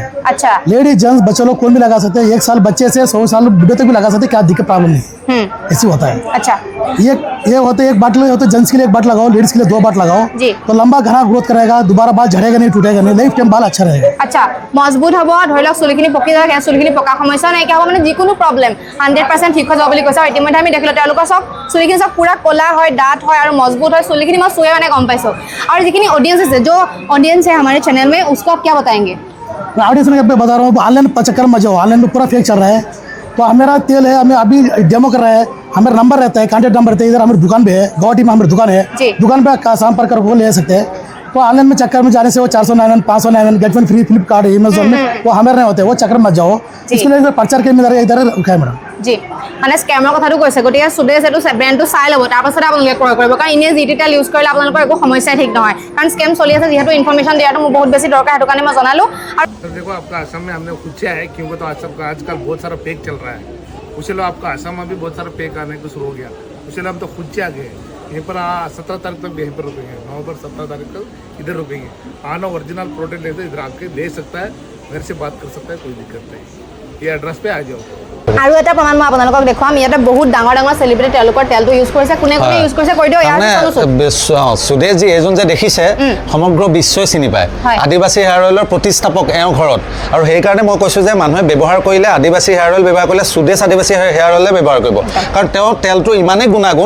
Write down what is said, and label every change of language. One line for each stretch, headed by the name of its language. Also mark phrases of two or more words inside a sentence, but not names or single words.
Hindi: अच्छा
English: ladies gents
Hindi: बच्चे लोग कोई भी लगा सकते हैं 1 साल बच्चे से 100 साल बुढ़े तक भी लगा सकते हैं क्या दिक्कत प्रॉब्लम नहीं ऐसी होता है अच्छा ये होते एक बाटल होते जेंट्स के लिए एक बाटल लगाओ लेडीज के लिए 2 बाटल लगाओ तो लंबा घना ग्रोथ करेगा दोबारा बाल झड़ेगा नहीं टूटेगा नहीं
English: life time
Hindi: बाल अच्छा रहेगा अच्छा मजबूत
Assamese: হ'ব ধৰি লওক চুলিখিনি পকি যাব চুলিখিনি পকা সমস্যা নাইকিয়া হ'ব মানে যিকোনো প্ৰব্লেম 100% ঠিক হৈ যাব বুলি কৈছে আৰু ইতিমধ্যে আমি দেখিলোঁ তেওঁলোকৰ চব চুলিখিনি চব পুৰা ক'লা হয় ডাঠ হয় আৰু মজবুত হয় চুলিখিনি মই চুৱে মানে গম পাইছোঁ
Hindi: और जितनी ऑडियंस है जो ऑडियंस है हमारे चैनल में उसको आप क्या बताएंगे ऑडियंस में बता रहा हूँ ऑनलाइन चक्कर में जाओ ऑनलाइन में पूरा फेक चल रहा है तो मेरा तेल है हमें अभी डेमो कर रहा है हमारा नंबर रहता है
English: contact number
Hindi: रहता है इधर हमारी दुकान पे है गुवाहाटी में हमारी दुकान है दुकान पे संपर्क कर वो ले सकते हैं तो ऑनलाइन में चक्कर में जाने से वो 499 599
English: get one free
Hindi: फ्लिपकार्ट अमेजोन में वो हमारे नहीं होते वो चक्कर मत जाओ इसके लिए प्रचार के इधर उठाए मैडम
Assamese: जी মানে স্কেমৰ কথাটো কৈছে গতিকে সুদেশ এইটো ব্ৰেণ্ডটো চাই ল'ব তাৰপাছত আপোনালোকে ক্ৰয় কৰিব কাৰণ ইনে যি
English: detail use
Assamese: কৰিলে আপোনালোকৰ একো সমস্যাই ঠিক নহয় কাৰণ স্কেম চলি আছে যিহেতু ইনফৰমেশ্যন দিয়াটো মোৰ বহুত বেছি দৰকাৰ সেইটো কাৰণে মই জনালোঁ আৰু
Hindi: देखो आपका असम में हमने पूछा है क्योंकि तो असम का आजकल बहुत सारा फेक चल रहा है उसी लोग आपका आसाम में भी बहुत सारा पैक आने को शुरू हो गया, उसी हम तो खुद से आ गए यहीं पर 17 तारीख तक यहीं पर रुकेंगे, नवंबर 17 तारीख तक इधर रुकेंगे। आना
English: original product
Hindi: लेते इधर आके ले सकता है, घर से बात कर सकता है, कोई दिक्कत नहीं। ये एड्रेस पे आ जाओ।
Assamese: আৰু এটা প্ৰমাণ মই আপোনালোকক দেখুৱাম। ইয়াতে বহুত ডাঙৰ ডাঙৰ চেলিব্ৰিটি তেওঁলোকৰ তেলটো ইউজ কৰিছে। কোনে কোনে ইউজ কৰিছে কৈ দিওঁ। সুদেশজী এইজন যে দেখিছে সমগ্ৰ বিশ্বই চিনি পায়। আদিবাসী হেয়াৰ অইলৰ প্ৰতিষ্ঠাপক এওঁ ঘৰত, আৰু সেইকাৰণে মই কৈছোঁ যে মানুহে ব্যৱহাৰ কৰিলে আদিবাসী হেয়াৰ অইল ব্যৱহাৰ কৰিলে সুদেশ আদিবাসী হেয়াৰ অইলে ব্যৱহাৰ কৰিব, কাৰণ তেওঁৰ তেলটো ইমানেই গুণাগুণ।